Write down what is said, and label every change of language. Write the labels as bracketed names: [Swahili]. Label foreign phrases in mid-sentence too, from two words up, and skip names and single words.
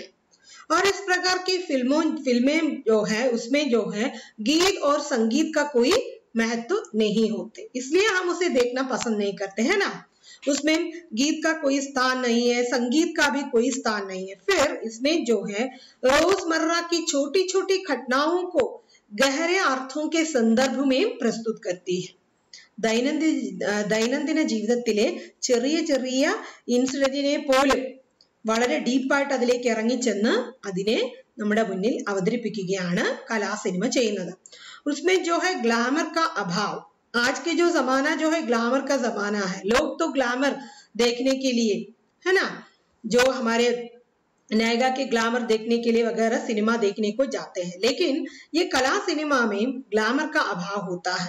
[Hindi] और इस प्रकार की फिल्में जो है उसमें जो है गीत और संगीत का कोई महत्व नहीं होते, इसलिए हम उसे देखना पसंद नहीं करते, है ना। उसमें गीत का कोई स्थान नहीं है, संगीत का भी कोई स्थान नहीं है। फिर इसमें जो है रोजमर्रा की छोटी छोटी घटनाओं को गहरे अर्थों के संदर्भ में प्रस्तुत करती है। [Malayalam] ദൈനംദിന ജീവിതത്തിലെ ചെറിയ ചെറിയ ഇൻസിഡന്റിനെ പോലും വളരെ ഡീപ്പായിട്ട് അതിലേക്ക് ഇറങ്ങിച്ചെന്ന് അതിനെ നമ്മുടെ മുന്നിൽ അവതരിപ്പിക്കുകയാണ് കലാ സിനിമ ചെയ്യുന്നത്। [Hindi] उसमें जो है ग्लैमर का अभाव, आज के जो जमाना जो है ग्लैमर का जमाना है, लोग तो ग्लैमर देखने के लिए, है ना, जो हमारे नायिका के ग्लैमर देखने के लिए वगैरह सिनेमा देखने को जाते हैं, लेकिन ये कला सिनेमा में ग्लैमर का अभाव होता है।